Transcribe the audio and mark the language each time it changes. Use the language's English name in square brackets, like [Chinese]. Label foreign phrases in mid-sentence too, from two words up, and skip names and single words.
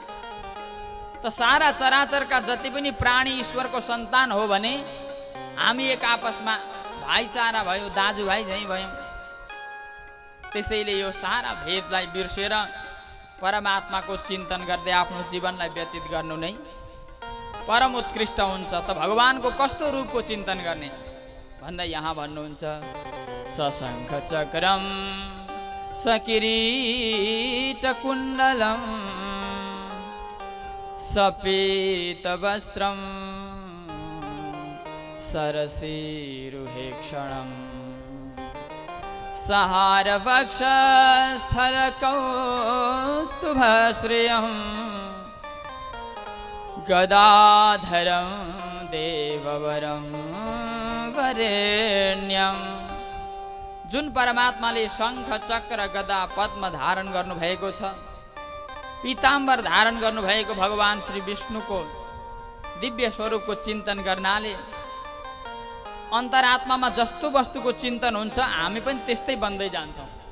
[Nepali] त सारा चराचरका जति पनि प्राणी ईश्वरको सन्तान हो भने हामी एक आपसमा भाइचारा भयो, दाजुभाइ झैँ भयौँ। त्यसैले यो सारा भेदलाई बिर्सेर परमात्माको चिन्तन गर्दै आफ्नो जीवनलाई व्यतीत गर्नु नै परम उत्कृष्ट हुन्छ। त भगवानको कस्तो रूपको चिन्तन गर्ने भन्दा यहाँ भन्नुहुन्छ, [Sanskrit] सशङ्खचक्रं सकिरीटकुण्डलं सपीतवस्त्रं सरसीरुहेक्षणम् सहारवक्षस्थलकौस्तुभश्रियं गदाधरं देववरं वरेण्यं। [Nepali] जुन परमात्माले शङ्ख चक्र गदा पद्म धारण गर्नुभएको छ, पीताम्बर धारण गर्नुभएको भगवान श्री विष्णुको दिव्य स्वरूपको चिन्तन गर्नाले अन्तरात्मामा जस्तो वस्तुको चिन्तन हुन्छ हामी पनि त्यस्तै बन्दै जान्छौँ।